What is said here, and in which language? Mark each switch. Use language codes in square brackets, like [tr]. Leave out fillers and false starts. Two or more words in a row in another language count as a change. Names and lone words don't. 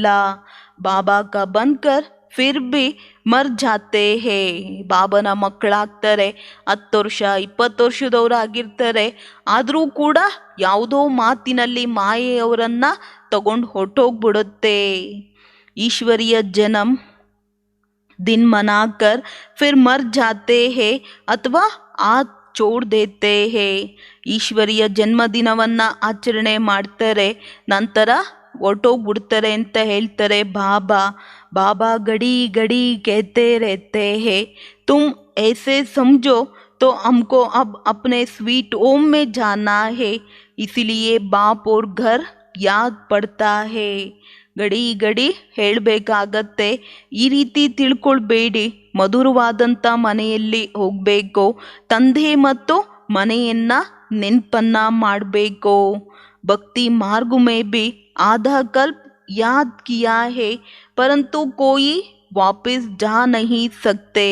[hi] बाबा का बनकर फिर भी मर जाते हैं. [kn] ಬಾಬನ ಮಕ್ಕಳಾಗ್ತಾರೆ, 10 ವರ್ಷ 20 ವರ್ಷದವರಾಗಿರ್ತಾರೆ. ಆದರೂ ಕೂಡ ಯಾವುದೋ ಮಾತಿನಲ್ಲಿ ಮಾಯೆಯವರನ್ನ ತಗೊಂಡು ಹೊರಟೋಗ್ಬಿಡುತ್ತೆ. [hi] ईश्वरीय जनम दिन मनाकर फिर मर जाते हैं ಅಥವಾ आत छोड़ देते हैं. [kn] ಈಶ್ವರಿಯ ಜನ್ಮದಿನವನ್ನ ಆಚರಣೆ ಮಾಡ್ತಾರೆ, ನಂತರ ಹೊರಟೋಗ್ಬಿಡ್ತಾರೆ ಅಂತ ಹೇಳ್ತಾರೆ ಬಾಬಾ. [hi] बाबा घड़ी घड़ी कहते रहते हैं तुम ऐसे समझो तो हमको अब अपने [en] sweet home [hi] में जाना है, इसीलिए बाप और घर याद पड़ता है. घड़ी घड़ी [kn] ಹೇಳಬೇಕಾಗತ್ತೆ. ಈ ರೀತಿ ತಿಳ್ಕೊಳ್ಬೇಡಿ, ಮಧುರವಾದಂಥ ಮನೆಯಲ್ಲಿ ಹೋಗಬೇಕು, ತಂದೆ ಮತ್ತು ಮನೆಯನ್ನ ನೆನಪನ್ನ ಮಾಡಬೇಕು. [hi] भक्ति मार्ग में भी आधा कल्प याद किया है परंतु कोई वापस जा नहीं सकते.